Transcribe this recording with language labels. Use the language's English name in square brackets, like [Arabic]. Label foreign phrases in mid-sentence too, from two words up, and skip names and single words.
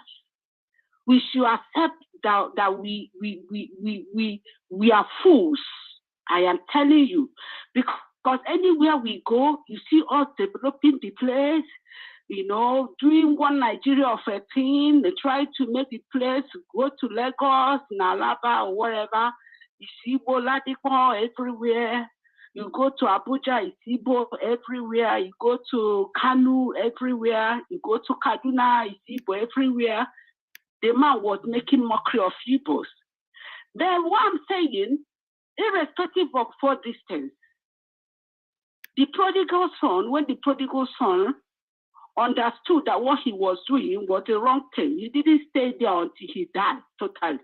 [English] We should accept that we are fools. I am telling you, because anywhere we go, you see us developing the place, doing one Nigeria of a thing. They try to make the place go to Lagos, Nalaba, or whatever. You see Igbo Ladipo everywhere. You go to Abuja, it's Igbo everywhere. You go to Kanu everywhere. You go to Kaduna, it's Igbo everywhere. The man was making mockery of Igbos. Then what I'm saying, irrespective of far distance, the prodigal son, when the prodigal son understood that what he was doing was the wrong thing, he didn't stay there until he died totally.